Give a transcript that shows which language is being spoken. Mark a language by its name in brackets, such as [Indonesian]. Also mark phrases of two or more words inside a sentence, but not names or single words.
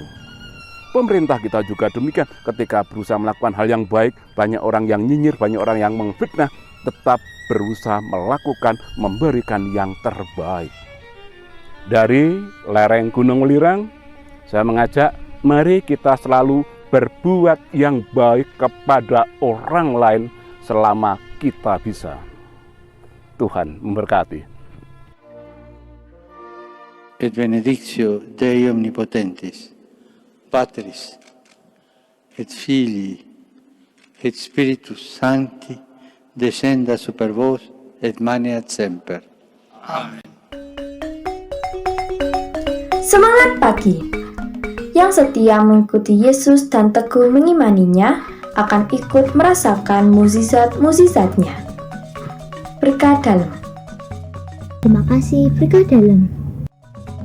[Indonesian] Pemerintah kita juga demikian, ketika berusaha melakukan hal yang baik, banyak orang yang nyinyir, banyak orang yang memfitnah, tetap berusaha melakukan, memberikan yang terbaik. Dari lereng Gunung Welirang, saya mengajak, mari kita selalu berbuat yang baik kepada orang lain selama kita bisa. Tuhan memberkati. [Latin] Et benedictio Dei omnipotentis, Patris, et Filii, et Spiritus Sancti, descenda super vos, et maneat semper. Amen. [Indonesian] Semangat pagi! Yang setia mengikuti Yesus dan teguh mengimaninya akan ikut merasakan mukjizat-mukjizatnya. Berkah dalam. Terima kasih, berkah dalam.